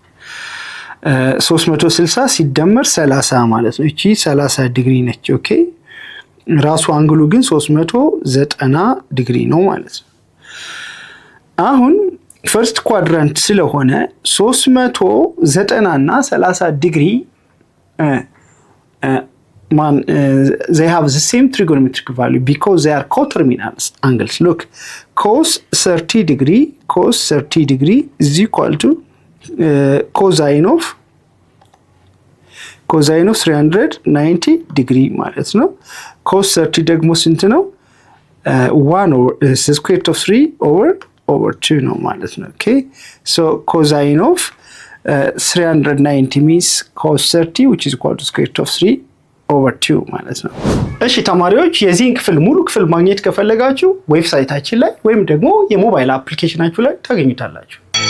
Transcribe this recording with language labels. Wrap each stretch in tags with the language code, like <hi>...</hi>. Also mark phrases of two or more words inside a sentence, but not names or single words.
<am>360 ሲደመር 30 ማለት ነው። እቺ 30 ዲግሪ ነች። ኦኬ ራሱ አንግሉ ግን 390 ዲግሪ ነው ማለት ነው። አሁን</am> <en>first quadrant</en> <am>ስለሆነ 390 እና 30 ዲግሪ</am> <en>they have the same trigonometric value because they are coterminal angles. Look, cos 30 degree is equal to cosine of 390 ዲግሪ</en> <am>ማለት ነው።</am> <en>cos 30</en> <am>ደግሞ ስንት ነው?</am> <en>1 over square root of 3 over 2</en> <am>ነው ማለት ነው።</am> <en>okay, so cosine of 390 means cos 30 which is equal to square root of 3 over 2</en> <am>ማለት ነው። እሺ ተማሪዎች የዚህን ክፍል ሙሉ ክፍል ማግኘት ከፈለጋችሁ ዌብሳይታችን ላይ ወይም ደግሞ የሞባይል አፕሊኬሽናችሁ ላይ ታገኙታላችሁ።</am>